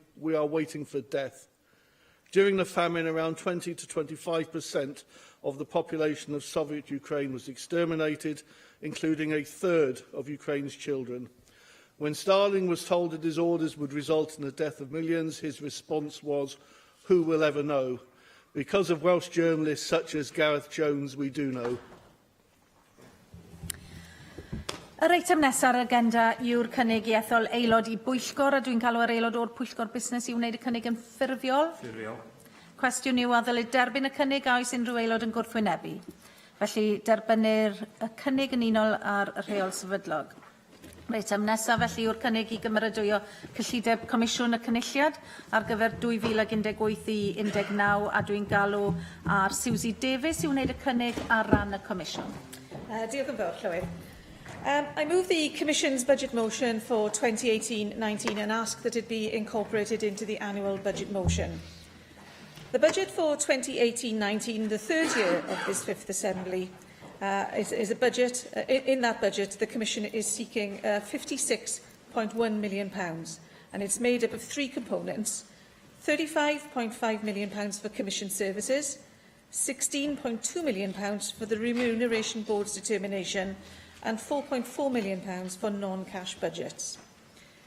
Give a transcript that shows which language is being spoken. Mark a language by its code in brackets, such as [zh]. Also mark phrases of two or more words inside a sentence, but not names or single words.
[en] We are waiting for death." During the famine, around 20 to 25% of the population of Soviet Ukraine was exterminated, including a third of Ukraine's children. When Stalin was told that his orders would result in the death of millions, his response was, "Who will ever know? Because of Welsh journalists such as Gareth Jones, we do know." [cy] Yr eitem nesaf ar y agenda yw'r cynnig i ethol aelod i bwyllgor, a dwi'n galw ar aelod o'r pwyllgor busnes i wneud y cynnig yn ffurfiol. Cwestiwn yw a ddylid derbyn y cynnig a oes unrhyw aelod yn gwrthwynebu. Felly derbynir y cynnig yn unol ar y rheol sefydlog. Yr eitem nesaf felly yw'r cynnig i gymeradwyo cyllideb Comisiwn y Cynulliad ar gyfer 2018 i 19 a dwi'n galw ar Susie Davies i wneud y cynnig ar ran y Comisiwn. Diolch yn fawr, Llywydd. [en] I move the Commission's budget motion for 2018-19 and ask that it be incorporated into the annual budget motion. The budget for 2018-19, the third year of this Fifth Assembly, is a budget. In that budget, the Commission is seeking £56.1 million, and it's made up of three components: £35.5 million for Commission services, £16.2 million for the Remuneration Board's determination, and £4.4 million for non-cash budgets.